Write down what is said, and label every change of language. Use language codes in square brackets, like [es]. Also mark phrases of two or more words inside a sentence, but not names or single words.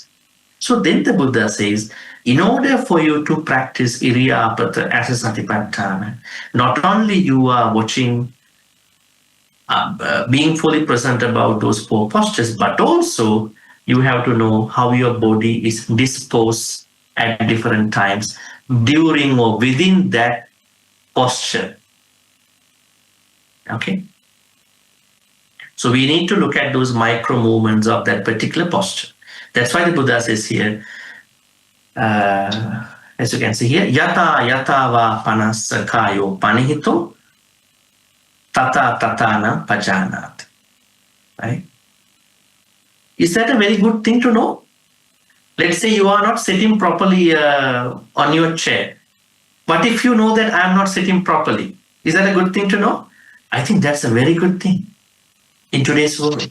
[en] So then the Buddha says, in order for you to practice Iriyapatha as a Satipatthana, not only you are watching, being fully present about those four postures, but also you have to know how your body is disposed at different times during or within that posture. Okay? So we need to look at those micro movements of that particular posture. That's why the Buddha says here, as you can see here, [pi] yata yata va panassa kayo panihito tata tatana pajanat. [en] Right? Is that a very good thing to know? Let's say you are not sitting properly on your chair. But if you know that I'm not sitting properly, is that a good thing to know? I think that's a very good thing in today's world.